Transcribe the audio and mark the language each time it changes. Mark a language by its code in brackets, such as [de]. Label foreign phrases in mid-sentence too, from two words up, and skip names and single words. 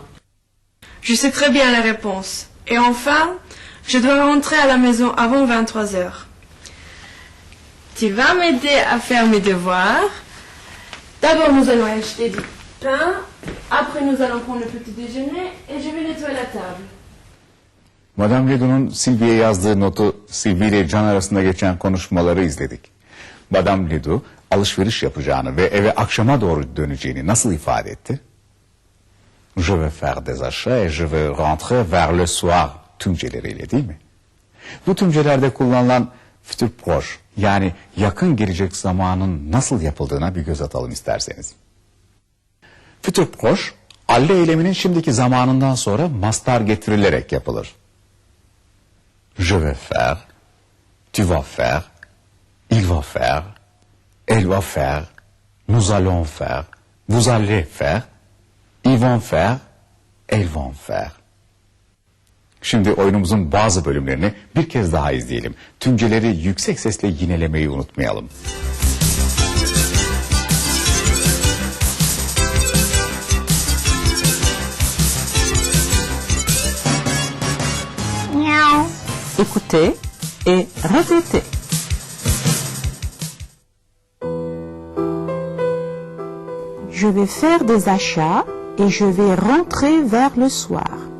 [fr] Je sais très bien la réponse. Et enfin, je dois rentrer à la maison avant 23 heures. Tu vas m'aider à faire mes devoirs. D'abord, nous allons acheter du pain. Après, nous allons prendre le petit déjeuner et je vais nettoyer la table. [tr] Madame Ledoux'un Sylvie'ye yazdığı notu Sylvie ile John arasında geçen konuşmaları izledik. Madame Ledoux alışveriş yapacağını ve eve akşama doğru döneceğini nasıl ifade etti? [fr] Je vais faire des achats et je vais rentrer vers le soir [tr] tümceleriyle değil mi? Bu tümcelerde kullanılan [fr] futur proche [tr] yani yakın gelecek zamanın nasıl yapıldığına bir göz atalım isterseniz. [fr] Futur proche, [tr] alle eyleminin şimdiki zamanından sonra mastar getirilerek yapılır. [fr] Je vais faire, tu vas faire, il va faire, elle va faire, nous allons faire, vous allez faire, ils vont faire, elles vont faire. [tr] Şimdi oyunumuzun bazı bölümlerini bir kez daha izleyelim. Tümceleri yüksek sesle yinelemeyi unutmayalım. [fr] Écoutez et répétez. Je vais faire des achats et je vais rentrer vers le soir.